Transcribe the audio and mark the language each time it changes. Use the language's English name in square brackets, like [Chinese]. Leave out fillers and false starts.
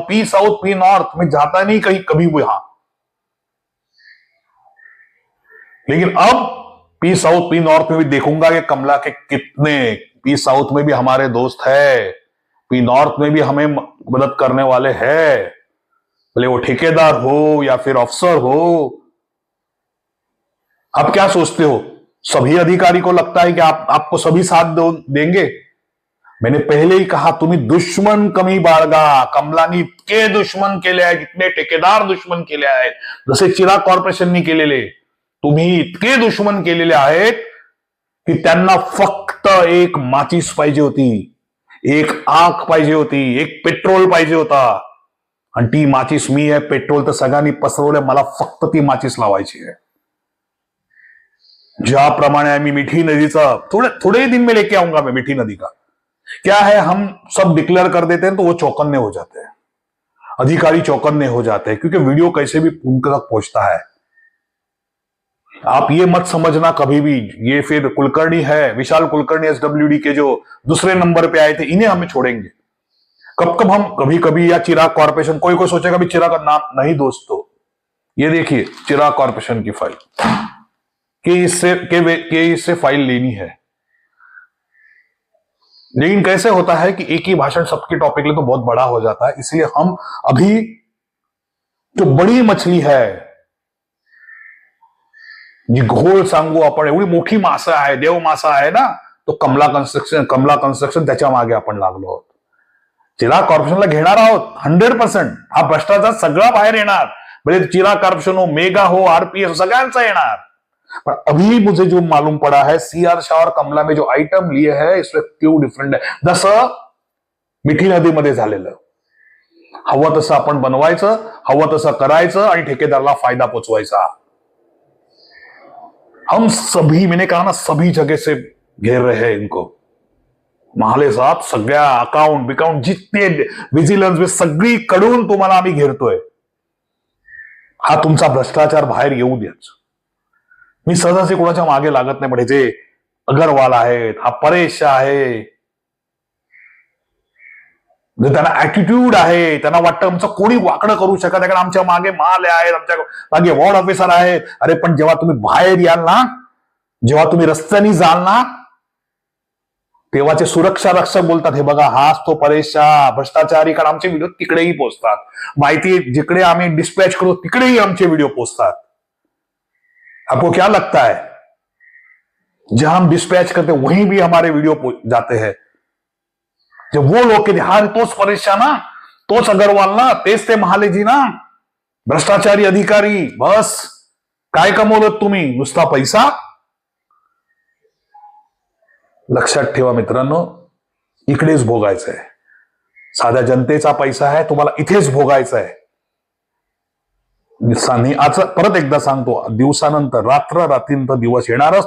[Hindi] P south P north में जाता नहीं कहीं कभी भी यहां, लेकिन अब पी साउथ पी नॉर्थ में भी देखूंगा कि कमला के कितने, पी साउथ में भी हमारे दोस्त है, पी नॉर्थ में भी हमें मदद करने वाले हैं, भले वो ठेकेदार हो या फिर अफसर हो. आप क्या सोचते हो, सभी अधिकारी को लगता है कि आपको सभी साथ देंगे? मैंने पहले ही कहा, [Marathi] तुम्ही दुश्मन कमी बाळगा. कमलानी इतके दुश्मन केले आहेत, इतके ठेकेदार दुश्मन केले आहेत, जसे चिराग कॉर्पोरेशननी केलेले, तुम्ही इतके दुश्मन केलेले आहेत की त्यांना फक्त एक माचीस पाहिजे होती, एक आग पाहिजे होती, एक पेट्रोल पाहिजे होता. आणि ती माचीस मी आहे. पेट्रोल तर सगळ्यांनी पसरवलंय, मला फक्त ती माचीस लावायची आहे. ज्याप्रमाणे मी मिठी नदीचा [Hindi] थोड़े दिन में लेके आऊंगा मैं मिठी नदी का. क्या है, हम सब डिक्लेयर कर देते हैं तो वो चौकन्ने हो जाते हैं, अधिकारी चौकन्ने हो जाते हैं, क्योंकि वीडियो कैसे भी उनके तक पहुंचता है. आप ये मत समझना कभी भी, ये फिर कुलकर्णी है, विशाल कुलकर्णी एसडब्ल्यूडी के जो दूसरे नंबर पे आए थे, इन्हें हमें छोड़ेंगे. कब हम कभी कभी, या चिराग कॉर्पोरेशन, कोई सोचेगा भी चिराग का नाम नहीं दोस्तों, ये देखिए चिराग कॉर्पोरेशन की फाइल, कि इससे फाइल लेनी है. लेकिन कैसे होता है कि एक ही भाषण सबके टॉपिक ले तो बहुत बड़ा हो जाता है, इसलिए हम अभी जो बड़ी मछली है जी [Marathi] घोळ सांगू आपण, एवढी मोठी मासा आहे, देव मासा आहे ना, तो कमला कंस्ट्रक्शन त्याच्या मागे आपण लागलो आहोत. चिराग कॉर्पोरेशनला घेणार आहोत 100%. हा भ्रष्टाचार सगळा बाहेर येणार. म्हणजे चिराग कॉर्पोरेशन हो, मेगा हो, आरपीएस सगळ्यांचा येणार. [Hindi] पर अभी मुझे जो मालूम पड़ा है, सीआर शाह और कमला में जो आइटम लिए है इसमें क्यों डिफरंट है. [Marathi] जसं मिठी नदीमध्ये झालेलं, हवं तसं आपण बनवायचं, हवं तसं करायचं आणि ठेकेदाराला फायदा पोचवायचा. [Hindi] हम सभी, मैंने कहा ना, सभी जगह से घेर रहे हैं इनको. [Marathi] महाले साहब सगळ्या अकाउंट बिकाउंट [Hindi] जितने विजिलन्स में [Marathi] सगळीकडून तुम्हाला आम्ही घेरतोय. हा तुमचा भ्रष्टाचार बाहेर येऊ द्याच. मी सहजासहजी कोणाच्या मागे लागत नाही. पण जे अगरवाल आहेत, हा परेश शाह आहे, त्यांना ऍटिट्यूड आहे, त्यांना वाटतं आमचं कोणी वाकडं करू शकत नाही, कारण आमच्या मागे माल आहेत, आमच्या मागे वॉर्ड ऑफिसर आहेत. अरे पण जेव्हा तुम्ही बाहेर याल ना, जेव्हा तुम्ही रस्त्याने जाल ना, तेव्हाचे सुरक्षा रक्षक बोलतात, हे बघा हाच तो परेश शाह भ्रष्टाचारी. कारण आमचे व्हिडिओ तिकडेही पोहोचतात. माहिती जिकडे आम्ही डिस्पॅच करू तिकडेही आमचे व्हिडिओ पोहोचतात. [Hindi] आपको क्या लगता है, जहां हम डिस्पैच करते वहीं भी हमारे वीडियो जाते हैं. जब वो लोग के हाँ [Marathi] तोच परेश शाह ना, तोच अग्रवाल ना, तेच ते महालेजी ना, भ्रष्टाचारी अधिकारी. बस काय कमवलं तुम्ही, नुसता पैसा. लक्षात ठेवा मित्रांनो, इकडेच भोगायचं आहे. साध्या जनतेचा पैसा आहे, तुम्हाला इथेच भोगायचा आहे. आज परत एकदा सांगतो, दिवसानंतर रात्र, रात्रीनंतर दिवस येणारच.